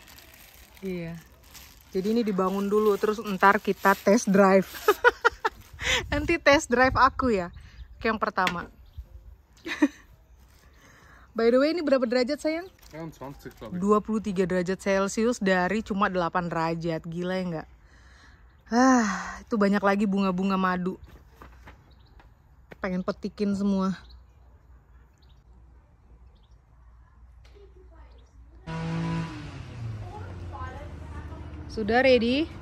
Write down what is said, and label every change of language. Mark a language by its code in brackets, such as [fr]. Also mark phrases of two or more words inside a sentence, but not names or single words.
[id] Iya. Jadi ini dibangun dulu, terus ntar kita [en] test drive. [id] Nanti [en] test drive [id] aku ya. Oke, yang pertama. [en] By the way, [id] ini berapa derajat sayang? 21, [de] glaube ich. [id] 23 derajat Celcius dari cuma 8 derajat. Gila ya nggak? Itu banyak lagi bunga-bunga madu. Pengen petikin semua. Sudah ready?